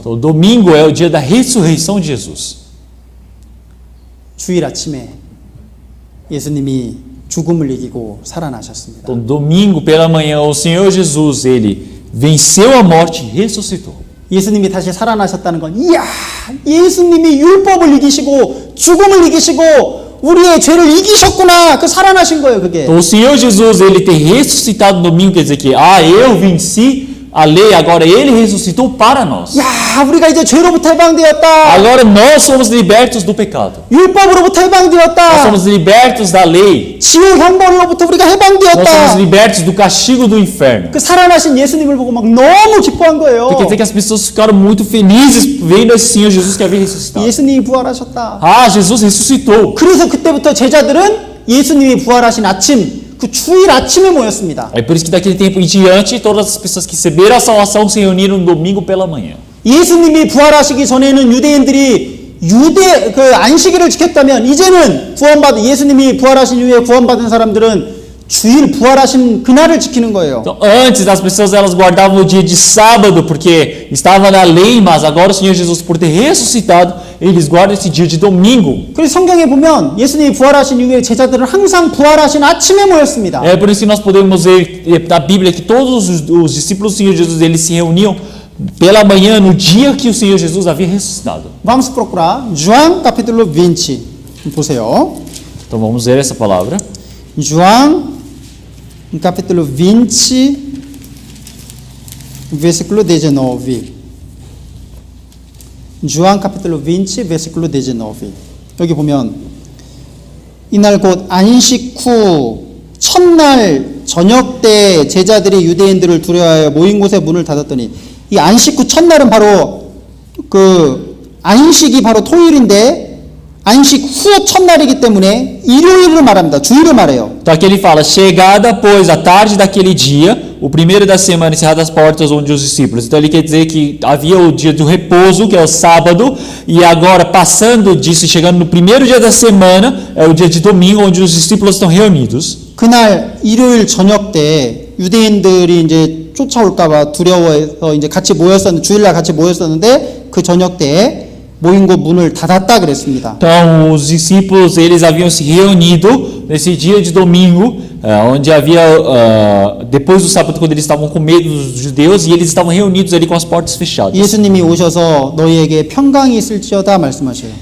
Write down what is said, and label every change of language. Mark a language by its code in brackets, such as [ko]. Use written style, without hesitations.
[pt] Então, o domingo é o dia da ressurreição de Jesus. [ko] 주일 아침에 예수님이 죽음을 이기고 살아나셨습니다. [pt] Então, domingo pela manhã, o Senhor Jesus, Ele venceu a morte e ressuscitou. [ko] 예수님이 다시 살아나셨다는 건 이야, 예수님이 율법을 이기시고 죽음을 이기시고 우리의 죄를 이기셨구나. 그 살아나신 거예요, 그게. [pt] Então, o Senhor Jesus, Ele ter ressuscitado no domingo, quer dizer que, eu venci a lei, agora Ele ressuscitou para nós. [ko] 야, 우리가 이제 죄로부터 해방되었다. [pt] Agora nós somos libertos do pecado. [ko] 율법으로부터 [pt] Nós [ko] 해방되었다. [pt] somos libertos da lei. [ko] 지옥 형벌로부터 우리가 [pt] Nós somos [ko] 해방되었다. [pt] libertos do castigo do inferno. [ko] 그 살아나신 예수님을 보고 막 너무 기뻐한 거예요. [pt] Quer dizer que as pessoas ficaram muito felizes vendo esse Senhor Jesus que havia ressuscitado. [ko] 예수님이 부활하셨다. [pt] Jesus ressuscitou. [ko] 그래서 그때부터 제자들은 예수님이 부활하신 아침, 그 주일 아침에 모였습니다. [pt] É por isso que daquele tempo em diante, todas as pessoas que receberam a salvação se reuniram no domingo pela manhã. [ko] 예수님이 부활하시기 전에는 유대인들이 그 안식일을 지켰다면 이제는 예수님이 부활하신 이후에 구원받은 사람들은 주일 부활하신 그날을 지키는 거예요. [pt] Então, antes as pessoas elas guardavam o dia de sábado porque estava na lei, mas agora o Senhor Jesus, por ter ressuscitado, eles guardam esse dia de domingo. [ko] 그래서 성경에 보면 예수님이 부활하신 이후에 제자들은 항상 부활하신 아침에 모였습니다. [pt] É por isso que nós podemos ver na Bíblia que todos os discípulos do Senhor Jesus eles se reuniam pela manhã no dia que o Senhor Jesus havia ressuscitado. Vamos procurar João capítulo 20. [ko] 보세요. [pt] Então vamos ver essa palavra. João capítulo 20 versículo 19. João capítulo 20 versículo 19. [ko] 여기 보면 이날 곧 안식 후 첫날 저녁 때 제자들이 유대인들을 두려워하여 모인 곳에 문을 닫았더니 이 안식 후 첫날은 바로 그 안식이 바로 토요일인데 안식 후 첫날이기 때문에 일요일을 말합니다. 주일을 말해요. [pt] Então aqui ele fala, chegada pois a tarde daquele dia, o primeiro da semana, encerradas as portas onde os discípulos. Então ele quer dizer que havia o dia do repouso, que é o sábado, e agora passando disso, chegando no primeiro dia da semana, é o dia de domingo, onde os discípulos estão reunidos. [ko] 그날 일요일 저녁 때 유대인들이 이제 쫓아올까봐 두려워해서 이제 같이 모였었는데 주일날 같이 모였었는데 그 저녁 때에 모인 곳 문을 닫았다 그랬습니다. [pt] Então os discípulos eles haviam se reunido nesse dia de domingo, onde havia depois do sábado quando eles estavam com medo dos judeus e eles estavam reunidos ali com as portas fechadas. [ko] 예수님이 오셔서 너희에게 평강이 있을지어다 말씀하셔요.